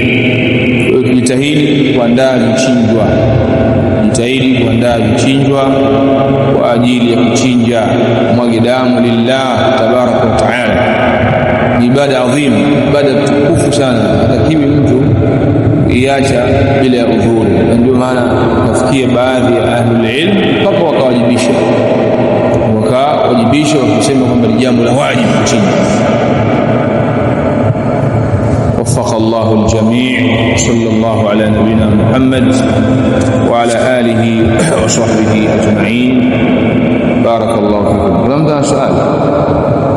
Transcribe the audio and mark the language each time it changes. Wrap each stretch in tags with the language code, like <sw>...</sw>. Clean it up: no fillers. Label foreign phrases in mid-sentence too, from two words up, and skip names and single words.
<sw>Kwa hiyo jitahidi kuandaa vichinjwa, jitahidi kuandaa vichinjwa kwa ajili ya kuchinja, mwage damu</sw> <ar>لله تبارك وتعالى.</ar> <sw>Ni ibada adhim, ibada tukufu sana, hatakiwi mtu iacha bila ya udhuri. Ndio maana nafikia baadhi ya</sw> <ar>أهل العلم</ar> <sw>mpaka wakawajibisha wakisema kwamba ni jambo la wajibu kuchinja.</sw> <ar>وفق الله الجميع، صلى الله على نبينا محمد وعلى آله وصحبه أجمعين. بارك الله فيكم. رمضان سؤال.</ar>